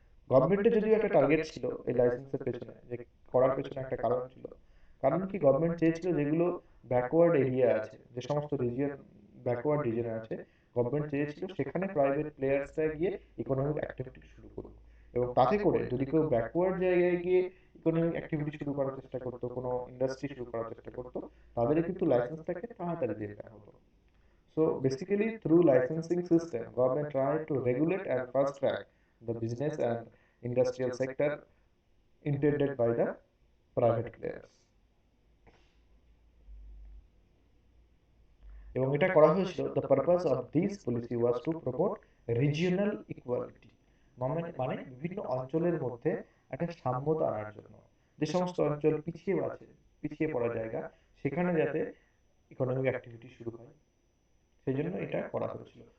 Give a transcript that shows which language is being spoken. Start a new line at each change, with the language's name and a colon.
Bangla: গভর্নমেন্টের যদিও একটা টার্গেট ছিল এই লাইসেন্সের পেছনে, যে করার পেছনে একটা কারণ ছিল, কারণ কি গভর্নমেন্ট চেয়েছিল যেগুলো ব্যাকওয়ার্ড এরিয়া আছে, যে সমস্ত রিজিয়ন ব্যাকওয়ার্ড রিজিয়ন আছে, গভর্নমেন্ট চেয়েছিল সেখানে প্রাইভেট প্লেয়ার্সরা গিয়ে ইকোনমিক অ্যাক্টিভিটি শুরু করুক, এবং তাতে করে যদি কেউ ব্যাকওয়ার্ড জায়গায় গিয়ে ইকোনমিক অ্যাক্টিভিটি শুরু করার চেষ্টা করতো, কোনো ইন্ডাস্ট্রি শুরু করার চেষ্টা করতো, তাদের কিন্তু লাইসেন্সটাকে তাড়াতাড়ি দিয়ে দেওয়া হতো।
English: So basically, through licensing system, government tried to regulate and fast track the business and industrial sector intended by the private players.
Bangla: এবং এটা করা হয়েছিল,
English: the purpose of this policy was to promote regional equality,
Bangla: মানে বিভিন্ন অঞ্চলের মধ্যে একটা সাম্যতা আনার জন্য, যে সমস্ত অঞ্চল পিছিয়ে আছে, পিছিয়ে পড়া জায়গা, সেখানে যাতে ইকোনমিক অ্যাক্টিভিটি শুরু হয়, সেই জন্য এটা করা হয়েছিল।